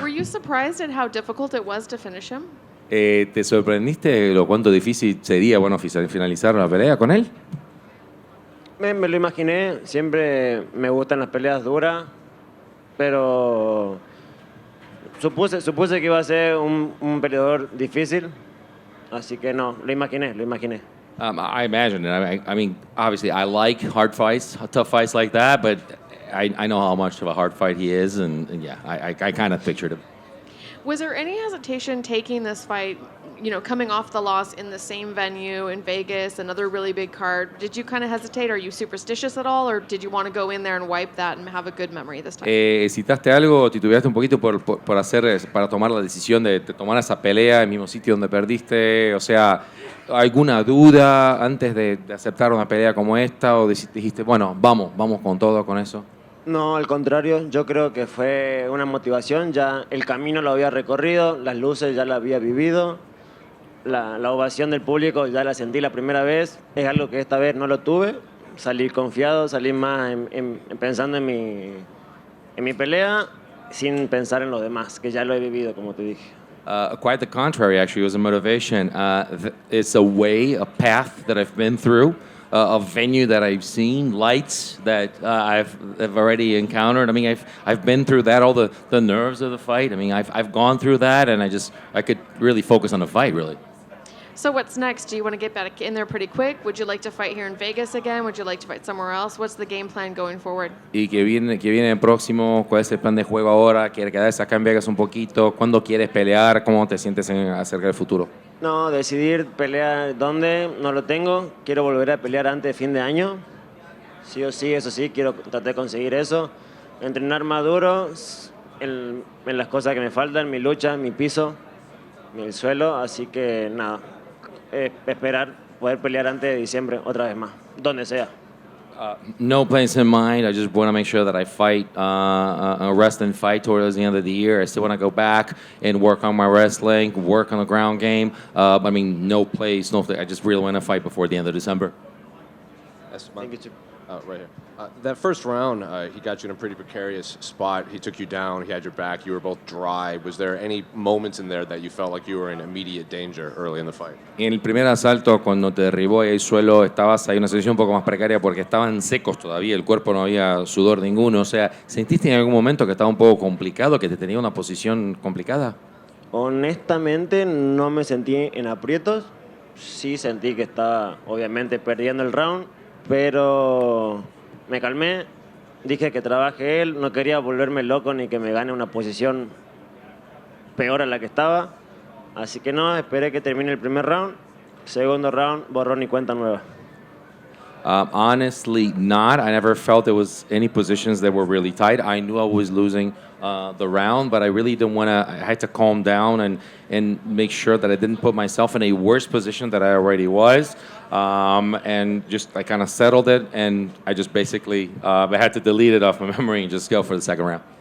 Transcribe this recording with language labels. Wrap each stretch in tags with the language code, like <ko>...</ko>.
<en>Were you surprised at how difficult it was to finish him?</en> <es>¿Te sorprendiste lo cuánto difícil sería, bueno, finalizar la pelea con él? Me lo imaginé, siempre me gustan las peleas duras, pero supuse que iba a ser un peleador difícil, así que no, lo imaginé.</es> <en>I imagine it. I mean, obviously, I like hard fights, tough fights like that, but I know how much of a hard fight he is, and yeah, I kind of pictured him. Was there any hesitation taking this fight, coming off the loss in the same venue in Vegas, another really big card? Did you kind of hesitate? Are you superstitious at all, or did you want to go in there and wipe that and have a good memory this time?</en> <es>¿Hesitaste algo o titubeaste un poquito para tomar la decisión de tomar esa pelea en el mismo sitio donde perdiste? O sea, ¿alguna duda antes de aceptar una pelea como esta? ¿O dijiste, bueno, vamos con todo con eso? No, al contrario, yo creo que fue una motivación, ya el camino lo había recorrido, las luces ya la había vivido, la ovación del público ya la sentí la primera vez, es algo que esta vez no lo tuve, salí confiado, salí más pensando en mi pelea, sin pensar en lo demás, que ya lo he vivido, como te dije.</es> <en>Quite the contrary, actually. It was a motivation. It's a path that I've been through, a venue that I've seen, lights that I've already encountered. I mean, I've been through that, all the nerves of the fight. I mean, I've gone through that, and I could really focus on the fight, really. So what's next? Do you want to get back in there pretty quick? Would you like to fight here in Vegas again? Would you like to fight somewhere else? What's the game plan going forward?</en> <es>¿Y que viene el próximo? ¿Cuál es el plan de juego ahora? ¿Quieres quedarse acá en Vegas un poquito? ¿Cuándo quieres pelear? ¿Cómo te sientes acerca del futuro? No, decidir pelear dónde, no lo tengo. Quiero volver a pelear antes de fin de año. Sí o sí, eso sí, quiero tratar de conseguir eso. Entrenar más duro en las cosas que me faltan, mi lucha, mi piso, mi suelo. Así que nada, esperar poder pelear antes de diciembre otra vez más, donde sea.</es> <en>No plans in mind. I just want to make sure that I fight a wrestling fight towards the end of the year. I still want to go back and work on my wrestling, work on the ground game. I mean, no place, no. I just really want to fight before the end of December. Thank you, Chip. Right here. That first round, he got you in a pretty precarious spot. He took you down. He had your back. You were both dry. Was there any moments in there that you felt like you were in immediate danger early in the fight?</en> <es>En el primer asalto, cuando te derribó ahí al suelo, estabas ahí en una situación un poco más precaria porque estaban secos todavía, el cuerpo no había sudor ninguno. O sea, ¿sentiste en algún momento que estaba un poco complicado, que te tenía una posición complicada? Honestamente, no me sentí en aprietos. Sí sentí que estaba, obviamente, perdiendo el round, pero me calmé, dije que trabaje él, no quería volverme loco ni que me gane una posición peor a la que estaba, así que no, esperé que termine el primer round, segundo round, borrón y cuenta nueva.</es> <en>Honestly, not. I never felt there was any positions that were really tight. I knew I was losing the round, but I really didn't want to. I had to calm down and make sure that I didn't put myself in a worse position that I already was. And just I kind of settled it, and I just basically I had to delete it off my memory and just go for the second round.</en>